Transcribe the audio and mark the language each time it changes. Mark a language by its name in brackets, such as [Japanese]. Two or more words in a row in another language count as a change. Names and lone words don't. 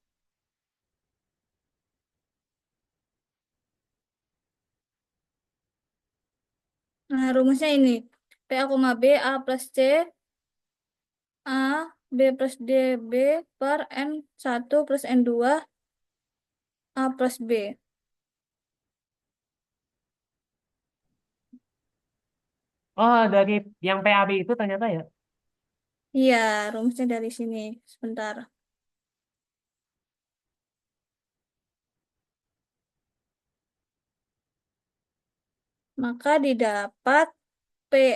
[Indonesian] Nah, rumusnya ini. P A, B, A plus C, A, B plus D, B per N1 plus N2, A plus B. Oh, dari yang PAB itu ternyata ya. Iya, rumusnya dari sini. Sebentar. Maka didapat P,